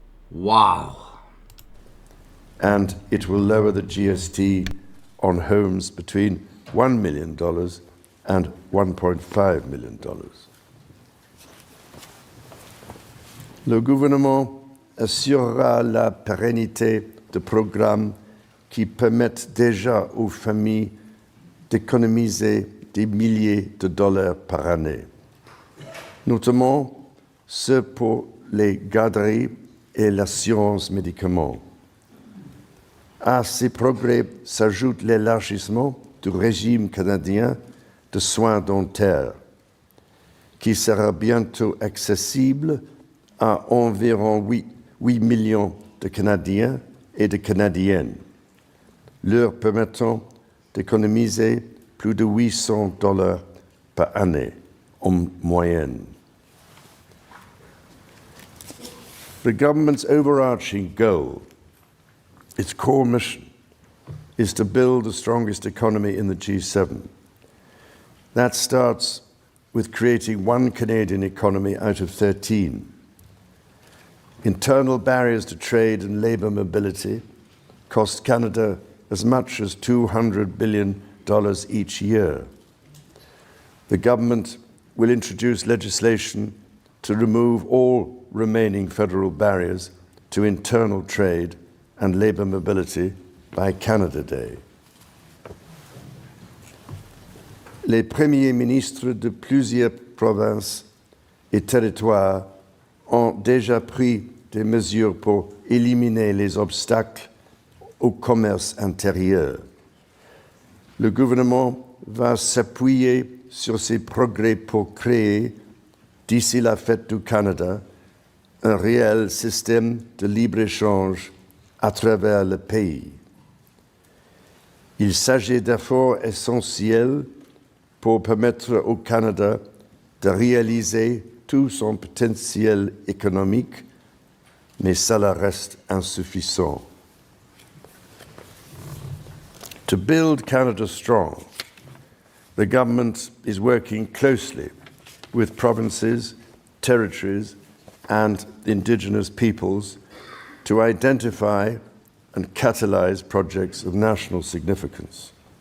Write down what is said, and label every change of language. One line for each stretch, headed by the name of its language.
English: Wow. And it will lower the GST on homes between $1 million and $1.5 million.
French: Le gouvernement assurera la pérennité de programmes qui permettent déjà aux familles d'économiser des milliers de dollars par année, notamment ceux pour les garderies et l'assurance médicaments. À ces progrès s'ajoute l'élargissement du régime canadien de soins dentaires, qui sera bientôt accessible à environ 8 millions de Canadiens et de Canadiennes, leur permettant d'économiser plus de 800 dollars par année en moyenne.
English: The government's overarching goal, its core mission, is to build the strongest economy in the G7. That starts with creating one Canadian economy out of 13. Internal barriers to trade and labour mobility cost Canada as much as $200 billion each year. The government will introduce legislation to remove all remaining federal barriers to internal trade and labour mobility by Canada Day.
French: Les premiers ministres de plusieurs provinces et territoires ont déjà pris des mesures pour éliminer les obstacles au commerce intérieur. Le gouvernement va s'appuyer sur ces progrès pour créer, d'ici la fête du Canada, un réel système de libre-échange à travers le pays. Il s'agit d'efforts essentiels pour permettre au Canada de réaliser tout son potentiel économique, mais cela reste insuffisant.
English: To build Canada strong, the government is working closely with provinces, territories, and Indigenous peoples to identify and catalyse projects of national significance.